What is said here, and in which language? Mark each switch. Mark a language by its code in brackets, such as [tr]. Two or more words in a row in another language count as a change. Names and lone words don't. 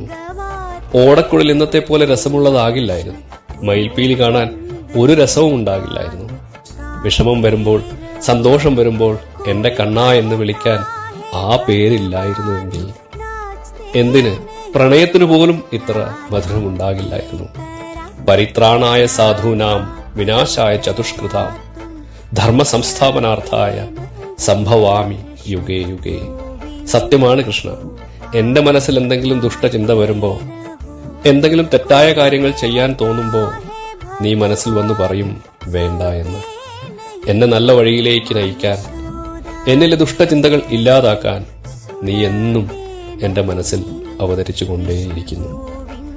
[ml] ഓടക്കുഴൽ ഇന്നത്തെ പോലെ രസമുള്ളതാകില്ലായിരുന്നു. മയിൽപ്പീലി കാണാൻ ഒരു രസവും ഉണ്ടാകില്ലായിരുന്നു. വിഷമം വരുമ്പോൾ, സന്തോഷം വരുമ്പോൾ എന്റെ കണ്ണാ എന്ന് വിളിക്കാൻ ആ പേരില്ലായിരുന്നുവെങ്കിൽ എന്തിന് പ്രണയത്തിനു പോലും ഇത്ര മധുരമുണ്ടാകില്ലായിരുന്നു. [sa] പരിത്രാണായ സാധൂനാം വിനാശായ ചതുഷ്കൃതാം ധർമ്മ സംസ്ഥാപനാർത്ഥായ സംഭവാമി യുഗേ യുഗേ. [ml] സത്യമാണ് കൃഷ്ണ. എന്റെ മനസ്സിൽ എന്തെങ്കിലും ദുഷ്ടചിന്ത വരുമ്പോ, എന്തെങ്കിലും തെറ്റായ കാര്യങ്ങൾ ചെയ്യാൻ തോന്നുമ്പോ നീ മനസ്സിൽ വന്നു പറയും വേണ്ട എന്ന്. എന്നെ നല്ല വഴിയിലേക്ക് നയിക്കാൻ, എന്നിലെ ദുഷ്ടചിന്തകൾ ഇല്ലാതാക്കാൻ നീ എന്നും എന്റെ മനസ്സിൽ അവതരിച്ചുകൊണ്ടേയിരിക്കുന്നു.